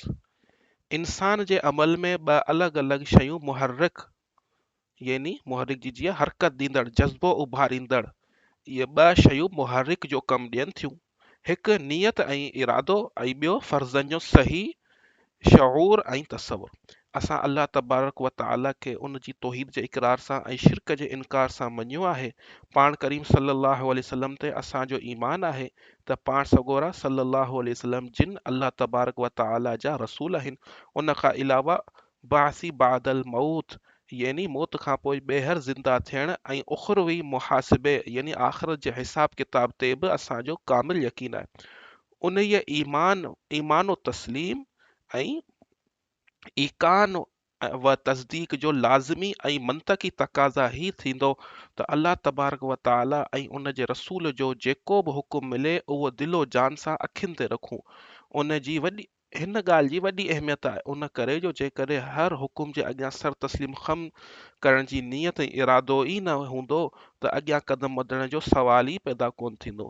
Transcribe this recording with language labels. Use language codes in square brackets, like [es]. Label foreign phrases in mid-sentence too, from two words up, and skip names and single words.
[sd] इंसान जे अमल में 2 अलॻि अलॻि शयूं मुहर्रिक जी जीअं हरकत ॾींदड़, जज़्बो उभारींदड़, इहे 2 शयूं मुहर्रिक जो कमु ॾियनि थियूं। हिकु नियत ऐं इरादो ऐं ॿियो फ़र्ज़नि जो सही शऊर ऐं तसव्वुर। असां [ar] الله تبارك وتعالى [sd] खे उन जी तौहीद जे इक़रार सां ऐं शिरक जे इनकार सां मञियो आहे। पाण करीम [ar] صلى الله عليه وسلم [sd] ते असांजो ईमान आहे त पाण सगोरा [ar] صلى الله عليه وسلم [sd] जिन अल्लाह तबारक व तआला जा रसूल आहिनि। उन खां अलावा बासी बादल मौत यानी मौत खां पोइ ॿेहर ज़िंदा थियण ऐं उख़रवी मुहासिबे यानी आख़िरत जे हिसाब किताब ते बि असांजो कामिल यकीन आहे। उन ईमान तस्लीम ऐं ईकान व तस्दीक जो लाज़मी ऐं मंतकी तक़ाज़ा ही थींदो त [ar] الله تبارك وتعالى [sd] ऐं उन जे रसूल जो जेको बि हुकुम मिले उहो दिलो जान सां अखियुनि ते रखूं। हिन ॻाल्हि जी वॾी अहमियत आहे, उन करे जो जेकॾहिं हर हुकुम जे अॻियां सर तस्लीम ख़म करण जी नियत ऐं इरादो ई न हूंदो त अॻियां कदम वधण जो सवाल ई पैदा कोन थींदो।